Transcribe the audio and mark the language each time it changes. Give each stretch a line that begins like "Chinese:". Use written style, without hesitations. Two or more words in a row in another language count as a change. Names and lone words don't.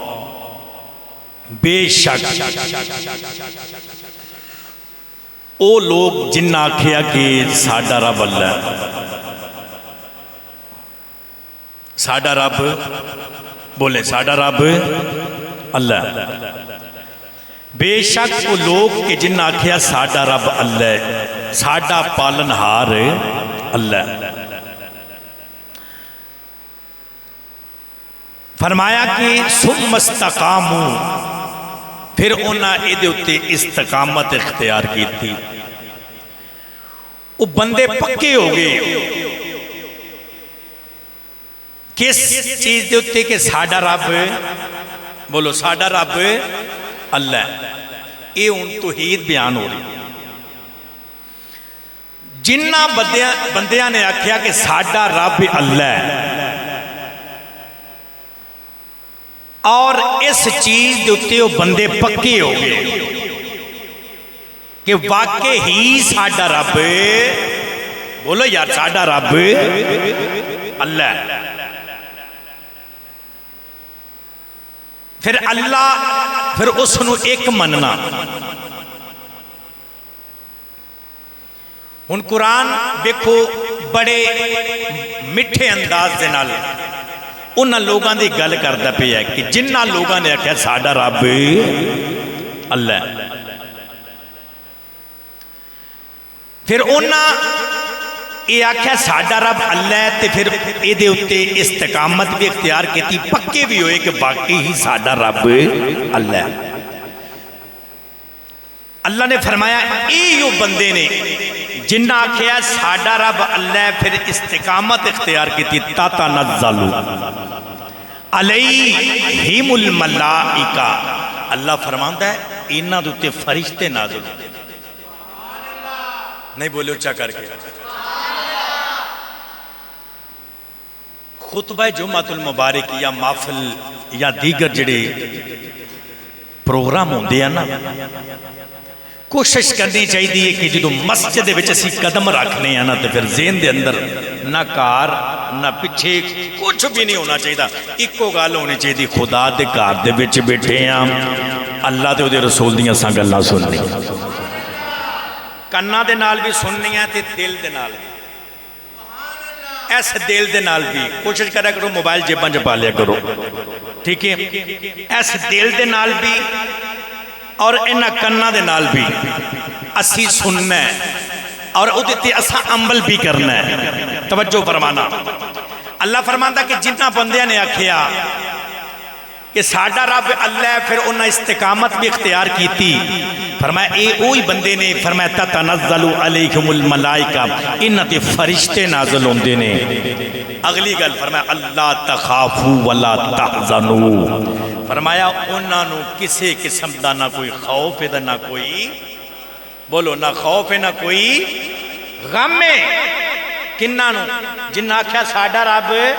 Punjabi: بے شک او لوگ جن آکھیا کہ ساڈا رب اللہ ہے، ساڈا رب بولے ساڈا رب اللہ ہے، بے شک وہ لوگ کہ جن آکھیا ساڈا رب اللہ ہے، ساڈا پالنہار اللہ ہے۔ فرمایا کہ
Arabic: ثم استقاموا،
Punjabi: پھر انہاں اے دے اتے استقامت اختیار کی تھی، وہ بندے پکے ہو گئے کس چیز دے اتے کہ ساڈا رب، بولو ساڈا رب اللہ ہے۔ اے ان توحید بیان ہو رہی، جنہ بندیاں نے آکھیا کہ ساڈا رب اللہ ہے اور اس چیز دے اتے وہ بندے پکے ہو گئے کہ واقع ہی ساڈا رب، بولو یار ساڈا رب اللہ ہے۔ پھر اللہ پھر اس نو ایک مننا۔ ان قرآن دیکھو بڑے مٹھے انداز دے نال انہاں لوگاں دی گل کردا پیا ہے کہ جنہاں لوگاں نے آکھیا ساڈا رب اللہ ہے، پھر انہاں یہ آکھیا ساڈا رب اللہ ہے تے پھر اے دے اتے استقامت بھی اختیار کیتی، پکے بھی ہوئے کہ واقعی ہی ساڈا رب اللہ ہے۔ اللہ نے فرمایا اے یو بندے نے جنہ آکھیا ساڈا رب اللہ ہے پھر استقامت اختیار کیتی،
Arabic: تتنزل علیہم الملائکہ،
Punjabi: اللہ فرماندا ہے انہاں دے اتے فرشتے نازل ہوندے، نہیں بولے اچھا کر کے۔ خطبہ جمعۃ المبارک یا محفل یا دیگر جڑے پروگرام ہوندے ہیں نا، کوشش کرنی چاہیے کہ جدو مسجد وچ اسی قدم رکھنے ہیں نا تو پھر ذہن دے اندر نہ کار نہ پیچھے کچھ بھی نہیں ہونا چاہیے، ایکو گل ہونی چاہیے خدا دے گھر دے وچ بیٹھے ہیں، اللہ تے او دے رسول دیاں ساں گلاں سننی، کنا دے نال بھی سننی ہے تے دل دے نال بھی، ایس دل دے نال بھی کوشش کریا کرو موبائل جیباں چ پا لیا کرو، ٹھیک ہے، ایس دل دے نال بھی اور انہاں کنا دے نال بھی اسی سننا ہے اور او دیتے اسا عمل بھی کرنا ہے۔ توجہ فرمانا، اللہ فرماندا کہ جنہ بندیاں نے آکھیا کہ ساڈا رب اللہ ہے پھر انہاں استقامت بھی اختیار کیتی، فرمایا اے اوہی بندے نے، فرمایا
Arabic: تتنزل علیہم الملائکہ،
Punjabi: انہاں تے فرشتے نازل ہوندے نے۔ اگلی گل فرمایا
Arabic: اللہ تخافوا ولا تحزنوا،
Punjabi: فرمایا انہاں نو کسے قسم دا نہ کوئی خوف ہے نہ کوئی، بولو نہ خوف ہے نہ کوئی غم ہے، کنہ نو جنہ آکھیا ساڈا رب،